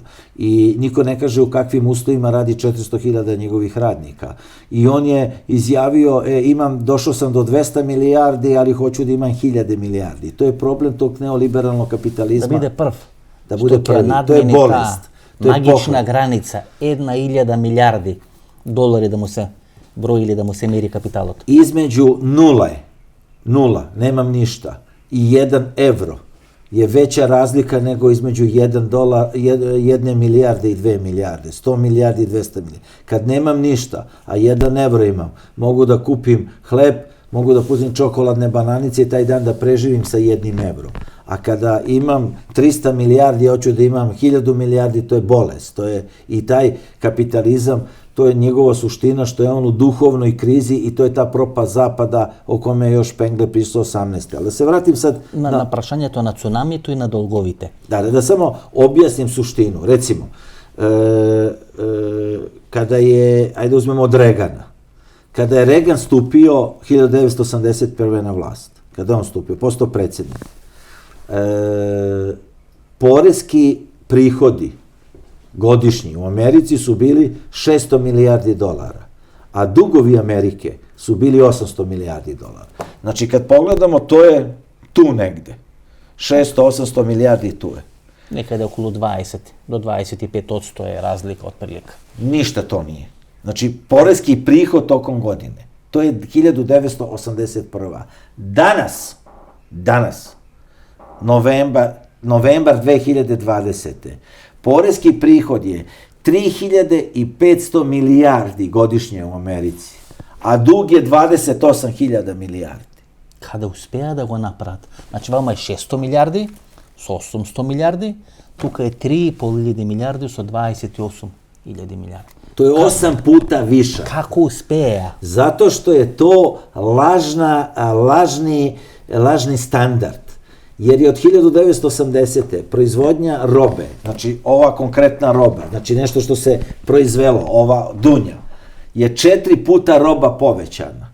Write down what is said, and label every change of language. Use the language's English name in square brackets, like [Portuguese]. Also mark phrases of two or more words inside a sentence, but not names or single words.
[Serbian] I niko ne kaže u kakvim uslovima radi 400.000 njegovih radnika. I on je izjavio, došao sam do 200 milijardi, ali hoću da imam 1000 milijardi. To je problem tog neoliberalnog kapitalizma. Da bude prv. Da bude prvi. [Macedonian] Што [Serbian] To je [Macedonian] ќе [Serbian] bolest. To je [Macedonian] магична [Serbian] pohod. [Macedonian] граница, 1.000 милиарди долари да му се брои или да му се мери капиталот. [Serbian] Između nula, nemam ništa, i 1 evro je veća razlika nego između 1 milijarde i 2 milijarde, 100 milijardi i 200 milijardi. Kad nemam ništa, a 1 evro imam, mogu da kupim hleb, mogu da pustim čokoladne bananice i taj dan da preživim sa 1 evrom. A kada imam 300 milijardi, hoću da imam 1000 milijardi, to je bolest. To je i taj kapitalizam, to je njegova suština, što je on u duhovnoj krizi i to je ta propast zapada o kome je još Spengler pisao 18. Ali da se vratim sad [Macedonian] На прашањето на цунамито и на долговите. [Serbian] Da samo objasnim suštinu. Recimo, kada je, ajde uzmemo od Regana, kada je Regan stupio 1981. na vlast, kada on stupio, postao predsjednik, poreski prihodi godišnji u Americi su bili 600 milijardi dolara, a dugovi Amerike su bili 800 milijardi dolara. Znači, kad pogledamo, to je tu negde. 600-800 milijardi tu je. [Macedonian] Некаде околу 20 до 25% [Serbian] je razlika od prilika. Ništa to nije. Znači, poreski prihod tokom godine. To je 1981. Danas, novembar 2020. Poreski prihod je 3500 milijardi godišnje u Americi, a dug je 28.000 milijardi. [Macedonian] Kada успеа да го направат. Значи, вама е 600 милиарди со 800 милиарди, тука е 3.500 милиарди со 28 1000 milijardi. [Serbian] To je 8 puta više. Kako uspeja? Zato što je to lažni standard. Jer je od 1980. proizvodnja robe, znači ova konkretna roba, znači nešto što se proizvelo, ova dunja, je 4 puta roba povećana.